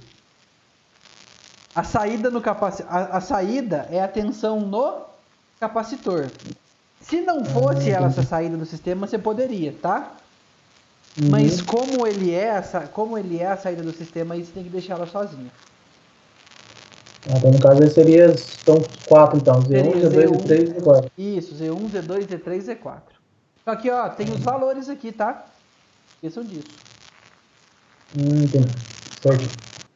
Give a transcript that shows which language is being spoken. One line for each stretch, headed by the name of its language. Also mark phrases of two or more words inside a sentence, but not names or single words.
Portuguese: A saída é a tensão no capacitor. Se não fosse ela essa saída do sistema, você poderia, tá? Uhum. Mas como ele é a saída do sistema, aí você tem que deixar ela sozinha. Então, no caso, aí seria. São 4, então. Seria Z1, Z2, Z3 e Z4. Isso, Z1, Z2, Z3, Z4. Só que, ó, tem os valores aqui, tá? Esqueçam disso. Entendi. Certo.